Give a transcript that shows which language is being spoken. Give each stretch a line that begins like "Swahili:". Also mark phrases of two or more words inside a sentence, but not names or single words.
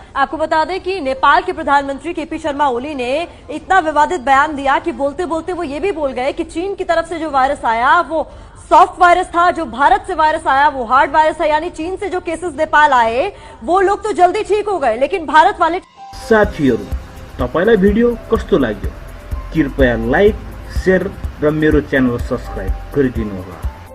Hindi: आपको बता दें कि नेपाल के प्रधानमंत्री केपी शर्मा ओली ने इतना विवादित बयान दिया कि बोलते बोलते वो ये भी बोल गए कि चीन की तरफ से जो वायरस आया वो
English: soft virus
Hindi: था, जो भारत से वायरस आया वो
English: hard virus
Hindi: है। यानी चीन से जो केसेस नेपाल आए वो लोग तो जल्दी ठीक हो गए, लेकिन भारत वाले।
Nepali: साथीहरु, तपाईलाई भिडियो कस्तो लाग्यो? कृपया
English: like, share
Nepali: र मेरो
English: channel subscribe
Nepali: गरिदिनुहोला।